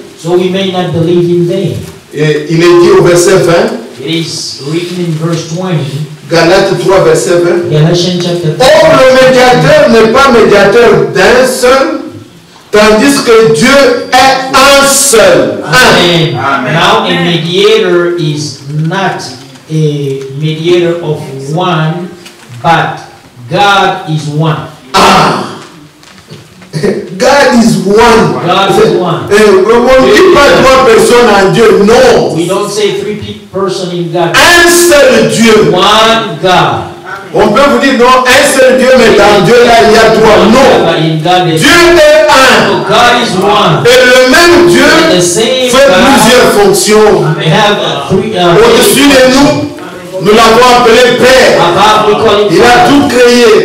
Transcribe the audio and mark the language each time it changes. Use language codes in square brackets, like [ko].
[en] So we may not believe in vain. [fr] Et il est dit au verset 20. [en] It is written in verse 20. [fr] Galates 3, verset 20. [en] Galatians chapter 3. [fr] Or, le médiateur n'est pas médiateur d'un seul, tandis que Dieu est un seul. Amen. [en] Now a mediator is not a mediator of one, but God is one. God is one. God is one. [fr] On ne dit pas trois personnes en Dieu, non. [en] We don't say three persons in God. [fr] Un seul Dieu. [en] One God. [fr] On peut vous dire non, un seul Dieu, mais dans Dieu là il y a trois. Non. Dieu est un. [en] God is one. [fr] Et le même Dieu fait plusieurs fonctions. Au-dessus de nous, nous l'avons appelé Père. Il a tout créé.